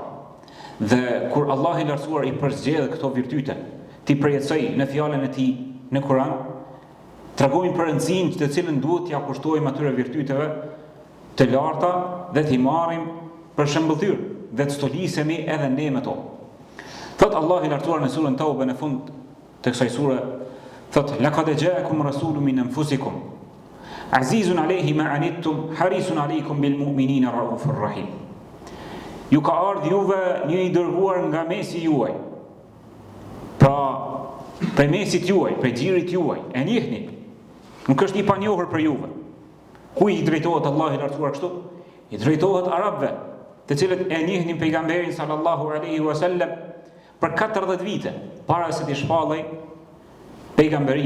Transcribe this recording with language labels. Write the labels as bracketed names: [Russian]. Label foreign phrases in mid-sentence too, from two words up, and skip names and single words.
[Albanian] Dhe kur Allahu i lartësuar i përzgjedh këto virtyte, ti përjetësoj në fjalën e Tij në Kur'an, tregojnë për rëndësinë të cilën duhet t'ia kushtojmë atyre virtyteve të larta dhe t'i marrim për shembulltyr dhe të stolisemi edhe ne me to. Thot Allah i lartësuar në surën Tauba në fund të kësaj sure, thot: [Arabic] "لقد جاءكم رسول من أنفسكم عزيز عليه ما عنتم حريص عليكم بالمؤمنين رءوف رحيم." [Albanian] Ju ka ardhur juve një i dërguar nga mesi juaj. Pra, prej mesit juaj, prej xhirit juaj, e njihni. Nuk është i panjohur për juve. Ku i drejtohet Allah i lartësuar kështu? I drejtohet arabëve, të cilët e njihnin pejgamberin [Arabic] صلى الله عليه وسلم [Albanian] për 40 vite para se t'i shpallej pejgamberia.